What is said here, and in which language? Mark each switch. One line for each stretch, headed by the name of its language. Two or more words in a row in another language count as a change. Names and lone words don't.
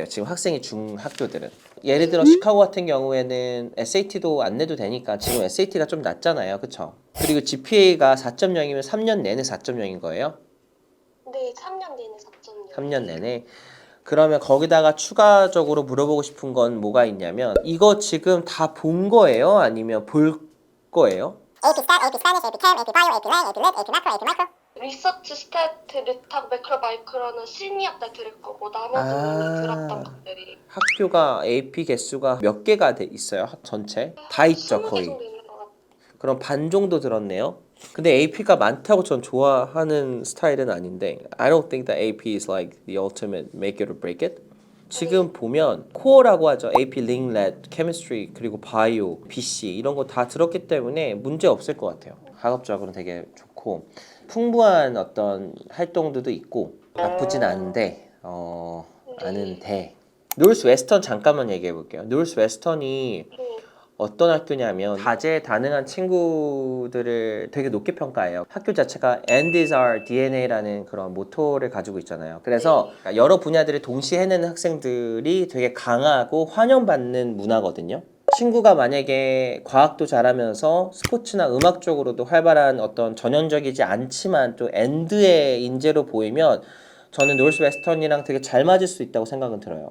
Korean: 지금 학생이 준 학교들은 예를 들어 시카고 같은 경우에는 SAT도 안 내도 되니까 지금 SAT가 좀 낮잖아요. 그쵸? 그리고 GPA가 4.0이면 3년 내내 4.0인 거예요? 네, 3년 내내 4.0. 3년 내내. 그러면 거기다가 추가적으로 물어보고 싶은 건 뭐가 있냐면 이거 지금 다 본 거예요? 아니면 볼 거예요? AP Stat, AP Spanish, AP Chem, AP Bio, AP Lang, AP Lit, AP Macro, AP Micro. 리서치 스태트, 리탁, 매크로, 마이크로는 시니어 때 들을 거고 나머지는 들었던 것들이 학교가 AP 개수가 몇 개가 있어요? 전체? 다 있죠 20개 거의. 정도 있는 것 같아요. 그럼 반 정도 들었네요. 근데 AP가 많다고 전 좋아하는 스타일은 아닌데
English: I don't think that AP is like the ultimate make it or break it.
Korean: 지금 보면 코어라고 하죠. AP, Ling, Lat, Chemistry, 그리고 Bio, BC 이런 거 다 들었기 때문에 문제 없을 것 같아요. 학업적으로는 되게 좋고 풍부한 어떤 활동들도 있고 나쁘진 않은데 아는데 노스 웨스턴 잠깐만 얘기해 볼게요. 노스 웨스턴이 어떤 학교냐면 다재다능한 친구들을 되게 높게 평가해요. 학교 자체가
English: End is our DNA
Korean: 라는 그런 모토를 가지고 있잖아요. 그래서 여러 분야들을 동시에 해내는 학생들이 되게 강하고 환영받는 문화거든요. 친구가 만약에 과학도 잘하면서 스포츠나 음악 쪽으로도 활발한 어떤 전형적이지 않지만 또 엔드의 인재로 보이면 저는 노스웨스턴이랑 되게 잘 맞을 수 있다고 생각은 들어요.